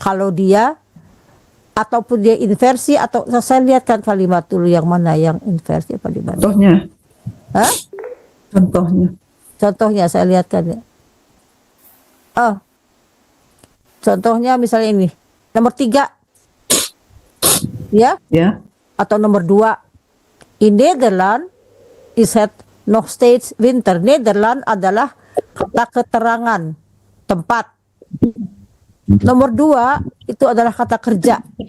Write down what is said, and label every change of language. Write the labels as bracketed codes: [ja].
[id] Kalau dia ataupun dia inversi, atau saya lihatkan kalimat dulu yang mana yang inversi apa di mana. Contohnya. Hah? Contohnya saya lihatkan ya. Contohnya misalnya ini nomor 3 ya, atau nomor 2. [nl] In Nederland is het nog steeds winter. [id] Nederland adalah kata keterangan tempat. Nomor 2 itu adalah kata kerja.